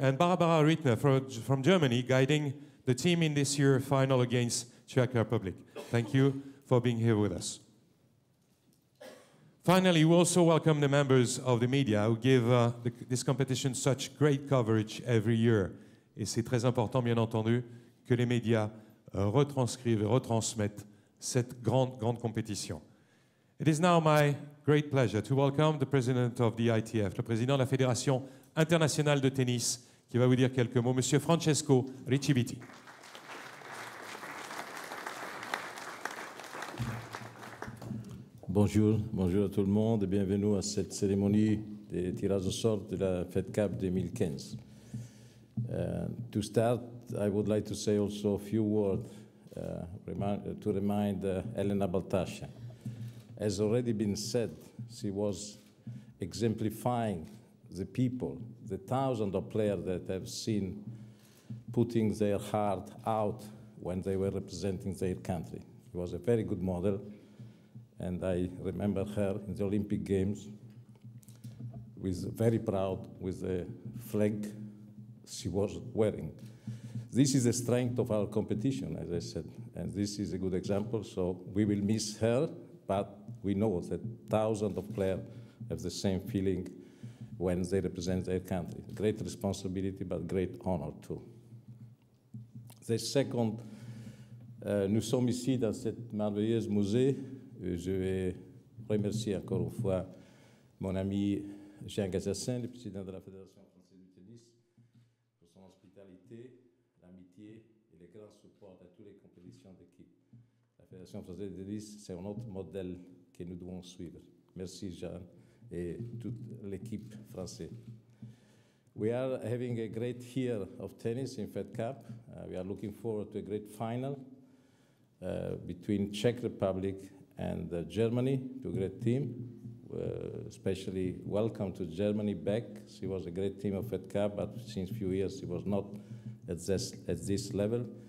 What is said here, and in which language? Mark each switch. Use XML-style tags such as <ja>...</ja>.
<en>And Barbara Rittner from Germany, guiding the team in this year's final against Czech Republic. Thank you for being here with us. Finally, we also welcome the members of the media who give this competition such great coverage every year.</en> <fr>Et c'est très important, bien entendu, que les médias retranscrivent et retransmettent cette grande compétition.</fr> <en>It is now my great pleasure to welcome the president of the ITF,</en> <fr>le président de la Fédération internationale de tennis, qui va vous dire quelques mots, Monsieur Francesco Riccibiti. Bonjour à tout le monde et bienvenue à cette cérémonie de tirage au sort de la Fed Cup 2015.</fr> <en>To start, I would like to say also a few words to remind Elena Baltascia. As already been said, she was exemplifying the people, the thousands of players that have seen putting their heart out when they were representing their country. She was a very good model. And I remember her in the Olympic Games, very proud with the flag she was wearing. This is the strength of our competition, as I said, and this is a good example. So we will miss her, but we know that thousands of players have the same feeling when they represent their country. Great responsibility, but great honor too. The second,</en> <fr>nous sommes ici dans cette merveilleuse musée. Je vais remercier encore une fois mon ami Jean Gazassin, le président de la Fédération française du tennis, pour son hospitalité, l'amitié et le grand support à toutes les compétitions d'équipe. La Fédération française du tennis, c'est un autre modèle que nous devons suivre. Merci Jean et toute l'équipe française.</fr> <en>We are having a great year of tennis in Fed Cup. We are looking forward to a great final between Czech Republic and Germany, to a great team. Especially welcome to Germany back. She was a great team of Fed Cup, but since a few years she was not at this level.</en>